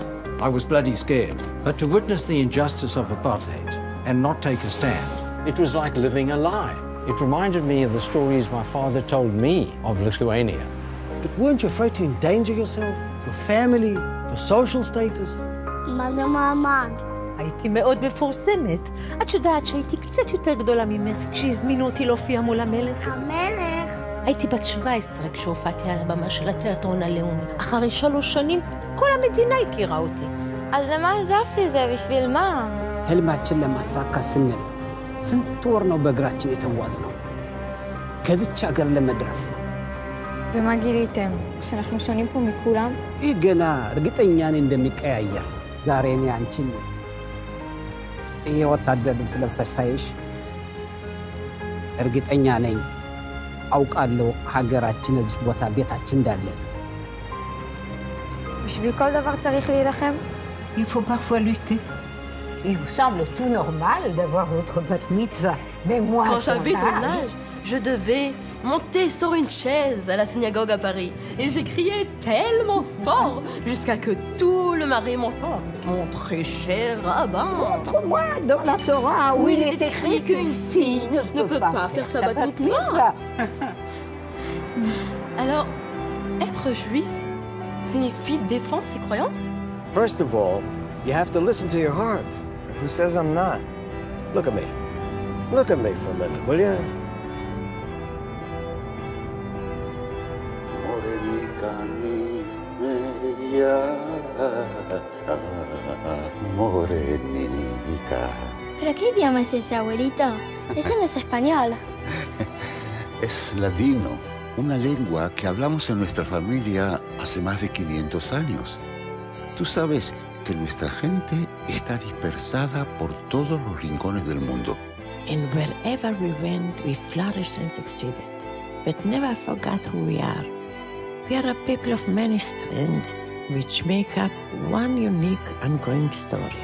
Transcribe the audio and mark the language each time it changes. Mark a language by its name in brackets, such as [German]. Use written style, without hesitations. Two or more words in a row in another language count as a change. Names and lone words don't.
[English] I was bloody scared. But to witness the injustice of apartheid and not take a stand, it was like living a lie. It reminded me of the stories my father told me of Lithuania. But weren't you afraid to endanger yourself, your family, your social status? Mother Mahamad. [Hebrew] הייתי מאוד מפורסמת. את יודעת שהייתי קצת יותר גדולה ממך כשהזמינו אותי להופיע מול המלך? המלך? הייתי בת 17 כשהופעתי על הבמה של התיאטרון הלאומי. אחרי 3 שנים כל המדינה הכירה אותי. אז למה עזבתי זה? בשביל מה? [Amharic] ህልማችን ለማሳካት ስንል ስንት ወር ነው በእግራችን የተጓዝነው ከዚች ሀገር ለመድረስ። [Hebrew] ומה גיליתם? שאנחנו שונים פה מכולם? [Amharic] ይህ ገና እርግጠኛ ነኝ እንደሚቀያየር። ዛሬ እኔ አንቺን የወታደር ልብስ ለብሰሽ ሳይሽ እርግጠኛ ነኝ አውቃለሁ ሀገራችን እዚህ ቦታ ቤታችን እንዳለ። [Hebrew] בשביל כל דבר צריך להילחם? [French] Il faut parfois lutter. Il vous semble tout normal d'avoir votre bat mitzvah, mais moi, quand j'avais ton âge, je devais monter sur une chaise à la synagogue à Paris. Et j'ai crié tellement fort jusqu'à que tout le marais m'entende. Mon très cher rabbin. Montre-moi dans la Torah où il est écrit qu'une fille ne peut pas faire sa bat mitzvah. Alors, être juif signifie défendre ses croyances? [English] First of all, you have to listen to your heart. Who says I'm not? Look at me. Look at me for a minute, will you? [Spanish] ¿Pero qué idioma es ese, abuelito? Ese no es español. Es ladino, una lengua que hablamos en nuestra familia hace más de 500 años. Tú sabes que nuestra gente está dispersada por todos los rincones del mundo. [English] And wherever we went, we flourished and succeeded, but never forgot who we are. We are a people of many strands, which make up one unique ongoing story.